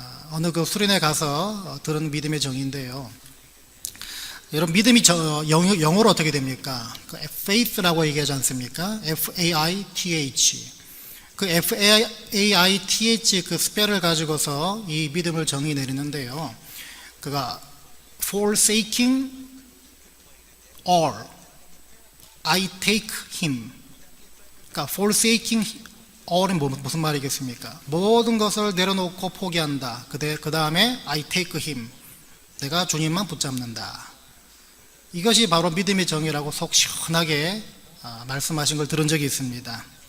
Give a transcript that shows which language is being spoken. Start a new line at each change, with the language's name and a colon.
Korean: 어느 수련회 가서 들은 믿음의 정의인데요. 여러분, 믿음이 영어로 어떻게 됩니까? faith라고 얘기하지 않습니까?
English: F-A-I-T-H.
Korean: F-A-I-T-H 스펠을 가지고서 이 믿음을 정의 내리는데요.
English: forsaking all, I take him. forsaking all
Korean: 은 무슨 말이겠습니까? 모든 것을 내려놓고 포기한다. 그 다음에
English: I take him.
Korean: 내가 주님만 붙잡는다. 이것이 바로 믿음의 정의라고 속 시원하게 말씀하신 걸 들은 적이 있습니다.